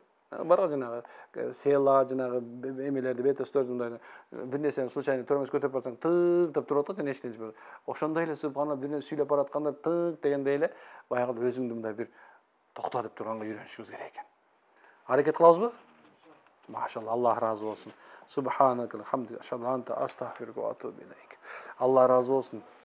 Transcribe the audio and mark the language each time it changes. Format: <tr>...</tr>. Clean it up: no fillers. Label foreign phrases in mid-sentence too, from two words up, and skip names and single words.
<ky>Барга жанагы села, жанагы эмелерди бетостөрдү мындай бир нерсени случайно төрөмөс көтөрүп барсаң, тык деп турат го, жана эчтенчи. Ошондой эле субханалла бир нерсе сүйлөп баратканда тык дегендей эле баягы өзүңдү мындай бир токто деп турганга үйрөнүшүңүз керек экен. Аракет кылабызбы? Машалла, Аллах разы болсун.</ky> <ar>سبحانك الحمد, أشهد أنت أستغفرك وأتوب إليك.</ar> <ky>Алла разы болсун.</ky>